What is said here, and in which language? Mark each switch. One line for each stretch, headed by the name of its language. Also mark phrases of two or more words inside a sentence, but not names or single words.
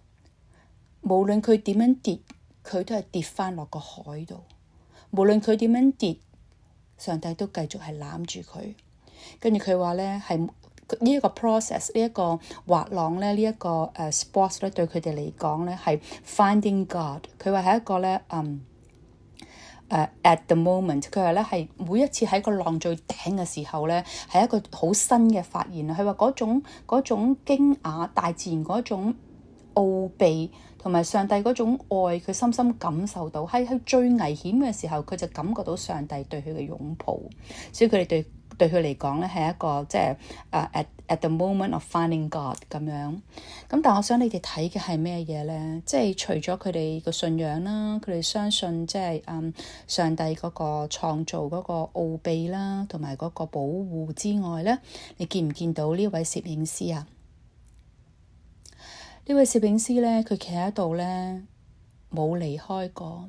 Cantonese: 無論佢點樣跌，佢都係跌翻落個海度。無論佢點樣跌，上帝都繼續係攬住佢。跟住佢話咧係。呢一個 process， 呢一個滑浪咧，呢一個sports 咧，對佢哋嚟講咧係
English: finding God。
Cantonese: 佢話係一個咧
English: at the moment，
Cantonese: 佢話咧係每一次喺個浪最頂嘅時候咧，係一個好新嘅發現啊！佢話嗰種驚訝，大自然嗰種奧秘同埋上帝嗰種愛，佢深深感受到，喺佢最危險嘅時候，佢就感覺到上帝對佢嘅擁抱，所以佢哋對佢嚟講咧係一個即係
English: at the moment of finding God
Cantonese: 咁樣。咁但係我想你哋睇嘅係咩嘢咧？即係除咗佢哋個信仰啦，佢哋相信即係上帝嗰個創造嗰個奧秘啦，同埋嗰個保護之外咧，你見唔見到呢位攝影師啊？呢位攝影師咧，佢企喺度咧，冇離開過。